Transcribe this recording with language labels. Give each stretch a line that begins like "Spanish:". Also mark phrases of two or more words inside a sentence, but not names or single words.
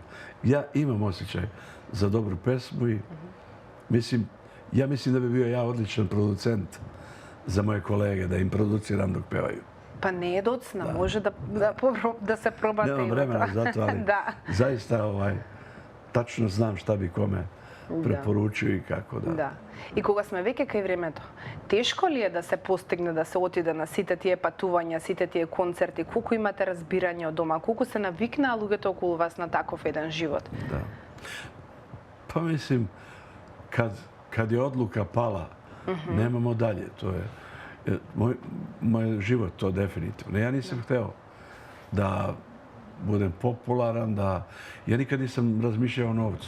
Serbian: Ja imam osjećaj za dobru pesmu i ja mislim da bi bio ja odličan producent za moje kolege, da im produciram dok pevaju.
Macedonian: Па не е доцна, може да се пробате.
Serbian: Nemam vremena za to, ali zaista tačno znam šta bi kome preporučio i kako da.
Macedonian: Да. И кога сме веќе кај времето, тешко ли е да се постигне да се отиде на сите тие патувања, сите тие концерти? Колку имате разбирање од дома? Колку се навикнаа луѓето околу вас на таков еден живот? Да.
Serbian: Pa mislim, kad je odluka pala, nemamo dalje. To je moj život, to definitivno. Ja nisam hteo da budem popularan, ja nikad nisam razmišljao o novcu.